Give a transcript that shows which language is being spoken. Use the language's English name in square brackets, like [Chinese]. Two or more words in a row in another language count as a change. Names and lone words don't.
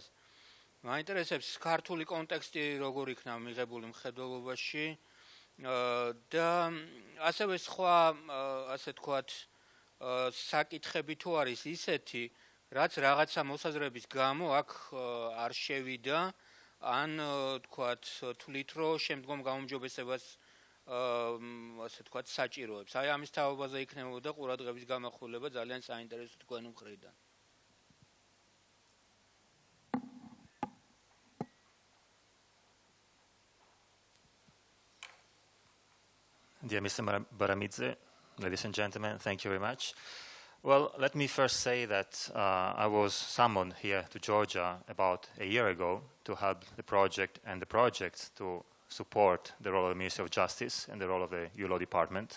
[Georgian] მაინტერესებს ქართული კონტექსტი როგორ იქნა მიღებული მხედველობაში და ასევე სხვა, ასე თქვათ, საკითხები თუ არის ისეთი, რაც რაღაცა მოსაზრების გამო აქ არ შევიდა, ან თქვათ, თვლით, რომ შემდგომ გაუმჯობესებას ასე თქვა საჭიროებს. აი ამის თაობაზე იქნებოდა ყურადღების გამახვილება ძალიან საინტერესო თქვენი მხრიდან. [English] Dear Mr. Baramidze, ladies and gentlemen, thank you very much. Well, let me first say that I was summoned here to Georgia about a year ago to help the project and the projects to support the role of the Ministry of Justice and the role of the EU Law Department.